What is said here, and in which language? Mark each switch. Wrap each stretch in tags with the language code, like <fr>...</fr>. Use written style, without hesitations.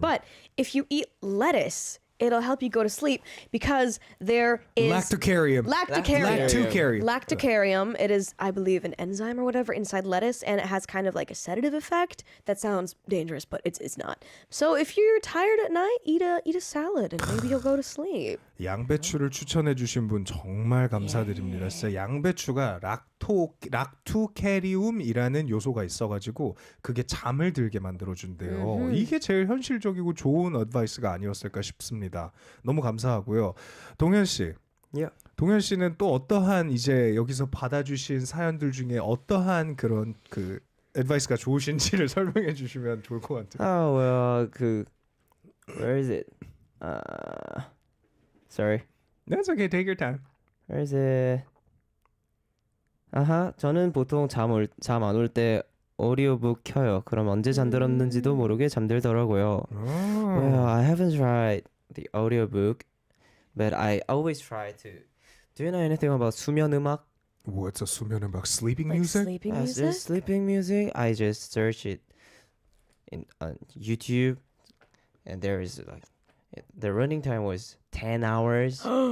<en>But if you eat lettuce, it'll help you go to sleep because there is Lactocarium. Lactocarium. Lactocarium. It is, I believe, an enzyme or whatever inside lettuce, and it has kind of like a sedative effect. That sounds dangerous, but it's not. So if you're tired at night, eat a salad, and maybe you'll go to sleep.</en> <ko>양배추를 추천해주신 분 정말 감사드립니다. 진짜 양배추가 락토캐리움이라는 요소가 있어가지고 그게 잠을 들게 만들어준대요. 이게 제일 현실적이고 좋은 어드바이스가 아니었을까 싶습니다. 너무 감사하고요. 동현 씨.</ko> <en>Yeah.</en> <ko>동현 씨는 또 어떠한 이제 여기서 받아주신 사연들 중에 어떠한 그런 그 어드바이스가 좋으신지를 설명해 주시면 좋을 것 같아요.</ko> <en>Oh well, where is it? Sorry. That's okay. Take your time. Where is it?</en> <ko>저는 보통 잠 안 올 때 오디오북 켜요. 그럼 언제 잠들었는지도 모르게 잠들더라고요.</ko> <en>Well, I haven't tried the audiobook, but I always try to. Do you know anything about 수면 음악? What's a 수면 음악? Sleeping Like music? sleeping There's music? sleeping music. I just search it on YouTube, and there is the running time was 10 hours.</en>